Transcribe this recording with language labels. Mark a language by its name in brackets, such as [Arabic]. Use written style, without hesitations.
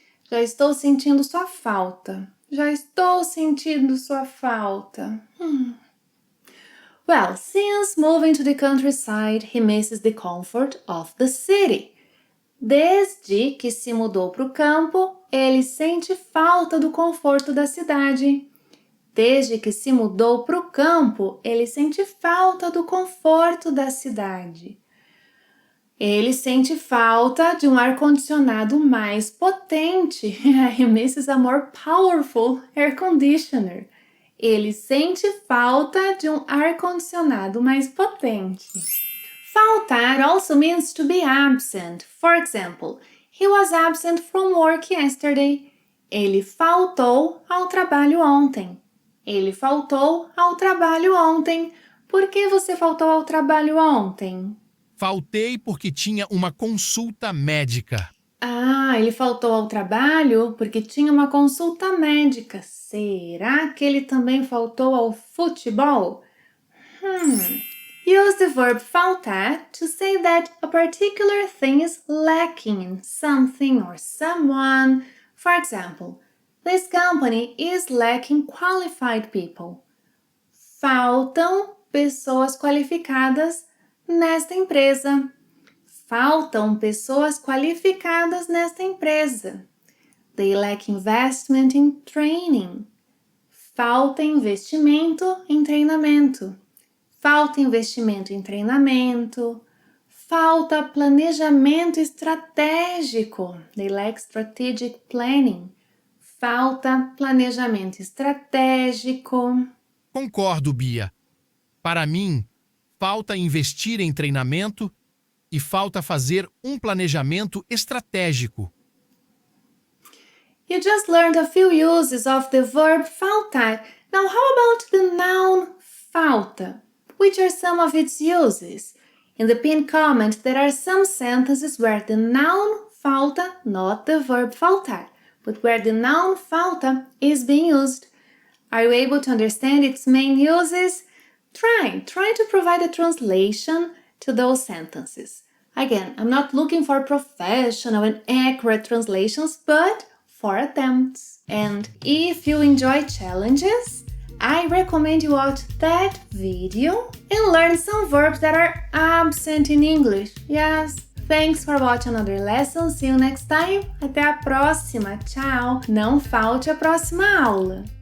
[Portuguese] Já estou sentindo sua falta. Já estou sentindo sua falta. [English] Well, since moving to the countryside, he misses the comfort of the city. [Portuguese] Desde que se mudou para o campo, ele sente falta do conforto da cidade. Desde que se mudou para o campo, ele sente falta do conforto da cidade. Ele sente falta de um ar-condicionado mais potente. [English] He misses a more powerful air conditioner. [Portuguese] Ele sente falta de um ar-condicionado mais potente. [English] Faltar also means to be absent. For example, he was absent from work yesterday. [Portuguese] Ele faltou ao trabalho ontem. Ele faltou ao trabalho ontem. Por que você faltou ao trabalho ontem? Faltei porque tinha uma consulta médica. Ele faltou ao trabalho porque tinha uma consulta médica. Será que ele também faltou ao futebol? [English] Use the verb faltar to say that a particular thing is lacking in something or someone. For example, this company is lacking qualified people. [Portuguese] Faltam pessoas qualificadas nesta empresa. Faltam pessoas qualificadas nesta empresa. [English] They lack investment in training. [Portuguese] Falta investimento em treinamento. Falta investimento em treinamento. Falta planejamento estratégico. [English] They lack strategic planning. [Portuguese] Falta planejamento estratégico. Concordo, Bia. Para mim, falta investir em treinamento e falta fazer um planejamento estratégico. [English] You just learned a few uses of the verb faltar. Now, how about the noun falta? Which are some of its uses? In the pinned comment, there are some sentences where the noun falta, not the verb faltar, but where the noun falta is being used. Are you able to understand its main uses? Try to provide a translation to those sentences. Again, I'm not looking for professional and accurate translations, but for attempts. And if you enjoy challenges, I recommend you watch that video and learn some verbs that are absent in English. Yes. Thanks for watching another lesson. See you next time. [Portuguese] Até a próxima. Tchau. Não falte a próxima aula.